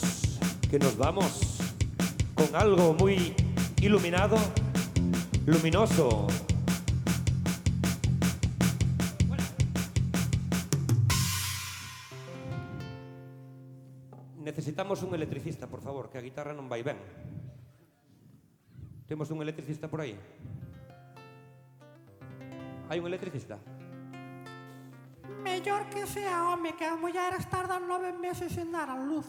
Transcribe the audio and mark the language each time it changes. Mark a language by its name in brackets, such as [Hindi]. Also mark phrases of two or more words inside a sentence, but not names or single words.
[Spanish] Que nos vamos con algo muy iluminado, luminoso. Necesitamos un electricista, por favor, que [Galician] a guitarra non vai ben. Temos un electricista por aí? Hai un electricista? Mellor que sea home, que as mulleres tardan 9 meses en dar a luz.